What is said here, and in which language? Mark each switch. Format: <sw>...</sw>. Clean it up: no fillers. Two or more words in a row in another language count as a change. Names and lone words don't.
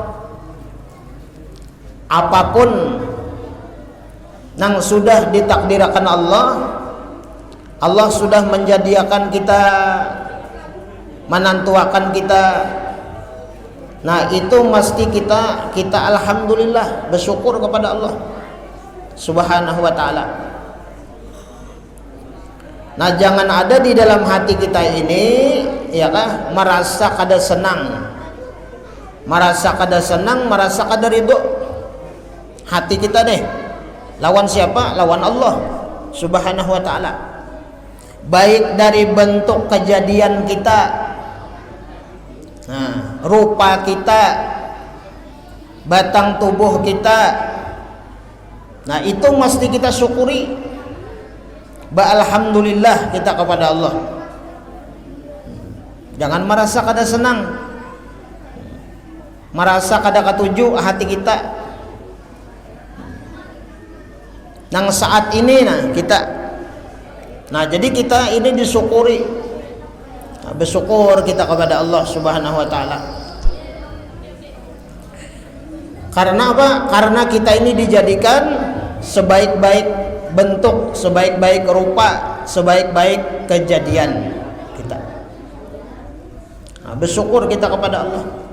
<id>Apapun yang sudah ditakdirkan Allah, Allah sudah menjadikan kita, menantuakan kita. Nah, itu mesti kita alhamdulillah bersyukur kepada Allah</id> <ar>سبحانه وتعالى.</ar> <id>Nah, jangan ada di dalam hati kita ini ya kah merasa kada senang, merasa kada ridho. Hati kita deh lawan siapa? Lawan Allah</id> <ar>سبحانه وتعالى.</ar> <id>Baik dari bentuk kejadian kita, nah, rupa kita, batang tubuh kita, nah itu mesti kita syukuri. Alhamdulillah kita kepada Allah. Jangan merasa kada senang, merasa kada ketuju hati kita. Nang saat ini jadi kita ini disyukuri. Nah, bersyukur kita kepada Allah</id> <ar>سبحانه وتعالى.</ar> <id>Karena apa? Karena kita ini dijadikan sebaik-baik bentuk, sebaik-baik rupa, sebaik-baik kejadian kita. Nah, bersyukur kita kepada Allah.</id>